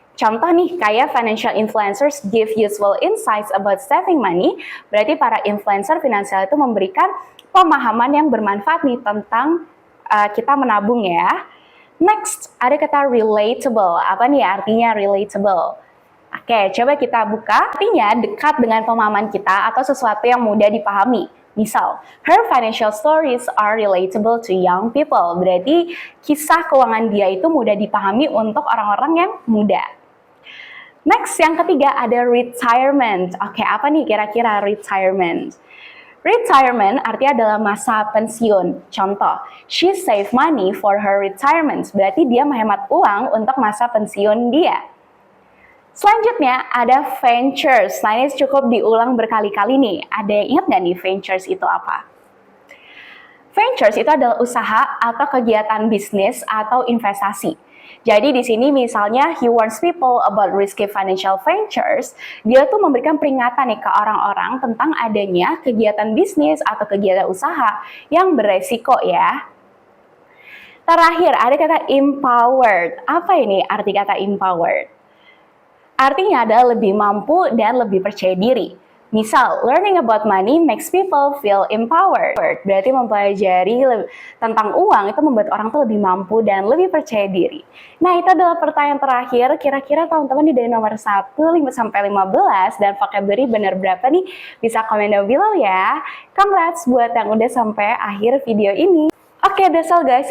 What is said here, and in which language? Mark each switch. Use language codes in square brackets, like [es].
[id] Contoh nih, kayak [en] financial influencers give useful insights about saving money, [id] berarti para influencer finansial itu memberikan pemahaman yang bermanfaat nih tentang kita menabung ya. Next, ada kata relatable. Apa nih artinya relatable? Oke, coba kita buka. Artinya dekat dengan pemahaman kita atau sesuatu yang mudah dipahami. Misal, [en] her financial stories are relatable to young people. [id] Berarti kisah keuangan dia itu mudah dipahami untuk orang-orang yang muda. Next, yang ketiga ada retirement. Oke, apa nih kira-kira retirement? Retirement artinya adalah masa pensiun. Contoh, [en] she save money for her retirement. [id] Berarti dia menghemat uang untuk masa pensiun dia. Selanjutnya ada ventures. Nah ini cukup diulang berkali-kali nih. Ada yang ingat nggak nih ventures itu apa? Ventures itu adalah usaha atau kegiatan bisnis atau investasi. Jadi di sini misalnya [en] he warns people about risky financial ventures, [id] dia tuh memberikan peringatan nih ke orang-orang tentang adanya kegiatan bisnis atau kegiatan usaha yang beresiko ya. Terakhir ada kata empowered. Apa ini arti kata empowered? Artinya adalah lebih mampu dan lebih percaya diri. Misal, [en] learning about money makes people feel empowered. [id] Berarti mempelajari tentang uang itu membuat orang tuh lebih mampu dan lebih percaya diri. Nah, itu adalah pertanyaan terakhir. Kira-kira teman-teman di nomor 1, 5-15 dan vocabulary benar berapa nih? Bisa komen down below ya. Congrats buat yang udah sampai akhir video ini. Oke, [en] that's all guys.